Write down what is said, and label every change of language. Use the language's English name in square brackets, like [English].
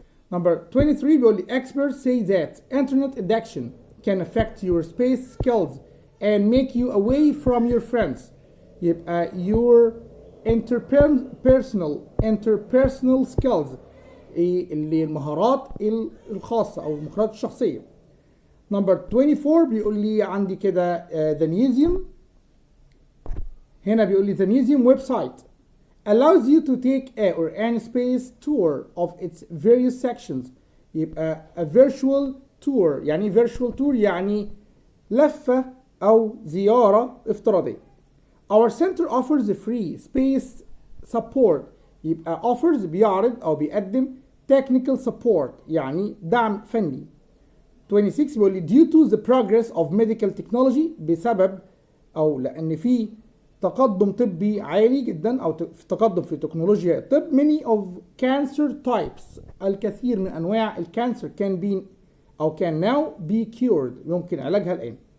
[English] Number 23 [Arabic] بيقول لي [English] experts say that internet addiction can affect your space skills and make you away from your friends. [Arabic] يبقى [English] your interpersonal skills [Arabic] اللي المهارات الخاصة أو المهارات الشخصية. Number 24 بيقول لي عندي كده [English] the museum. هنا [Arabic] بيقول لي [English] the museum website allows you to take a or an space tour of its various sections. [Arabic] يبقى [English] a virtual tour [Arabic] يعني virtual tour يعني لفة أو زيارة افتراضية. [English] Our center offers free space support. [Arabic] يبقى offers بيعرض أو بيقدم [English] technical support [Arabic] يعني دعم فني. 26 بيقول لي [English] due to the progress of medical technology [Arabic] بسبب أو لأن في تقدم طبي عالي جدا او تقدم في تكنولوجيا الطب [English] many of cancer types [Arabic] الكثير من انواع الكانسر can be او [English] can now be cured [Arabic] يمكن علاجها الان.